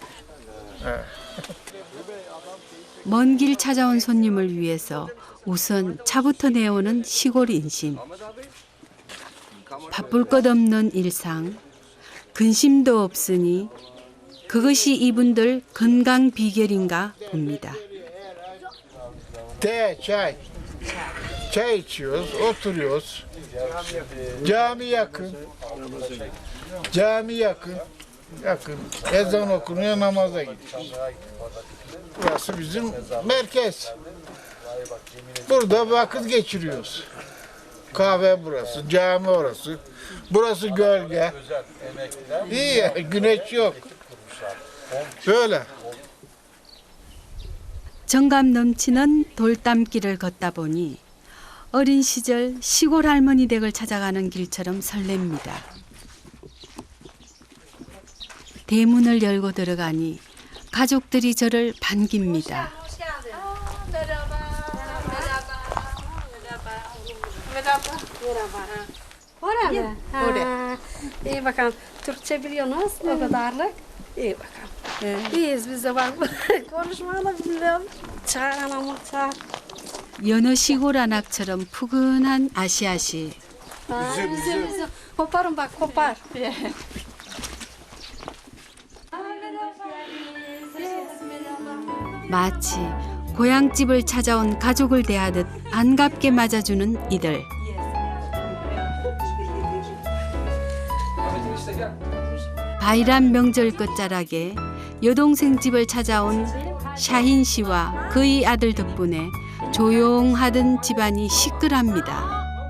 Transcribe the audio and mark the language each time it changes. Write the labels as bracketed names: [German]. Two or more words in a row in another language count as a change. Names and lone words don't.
[Korean] 먼 길 찾아온 손님을 위해서 우선 차부터 내오는 시골 인심. 바쁠 것 없는 일상, 근심도 없으니 그것이 이분들 건강 비결인가 봅니다. [Turkish] Te, çay. Çay içiyoruz, oturuyoruz. Cami yakın. Cami yakın. Yakın. Ezan okunuyor, namaza gidiyoruz. Burası bizim merkez. Burada vakit geçiriyoruz. Kahve burası, cami orası. Burası gölge. İyi ya, güneş yok. Böyle. [Korean] 정감 넘치는 돌담길을 걷다 보니 어린 시절 시골 할머니 댁을 찾아가는 길처럼 설렙니다. 대문을 열고 들어가니 가족들이 저를 반깁니다. [Turkish] Orada. Ha. İyi bakalım. Türkçe biliyorsunuz o kadarlık. İyi bakalım. İyiyiz biz de bak. Konuşmayı biliyorum. Çağır anamı çağır. [Korean] 여느 시골 안악처럼 푸근한 아시아시. [Turkish] Üzüm. Koparın bak kopar. [Korean] 마치 고향집을 찾아온 가족을 대하듯 반갑게 맞아주는 이들. 바이람 명절 끝자락에 여동생 집을 찾아온 샤힌 씨와 그의 아들 덕분에 조용하던 집안이 시끌합니다.